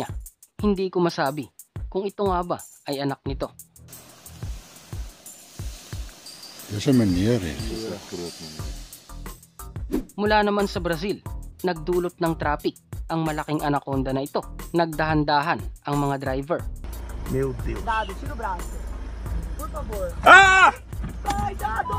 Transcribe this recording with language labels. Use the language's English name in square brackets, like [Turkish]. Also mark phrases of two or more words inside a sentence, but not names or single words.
[Filipino] Hindi ko masabi kung ito nga ba ay anak nito. Mula naman sa Brazil, nagdulot ng traffic ang malaking anaconda na ito. Nagdahan-dahan ang mga driver. [Portuguese] Meu Deus. Dado, tira o braço. Por favor. Ah! Sai, Dado!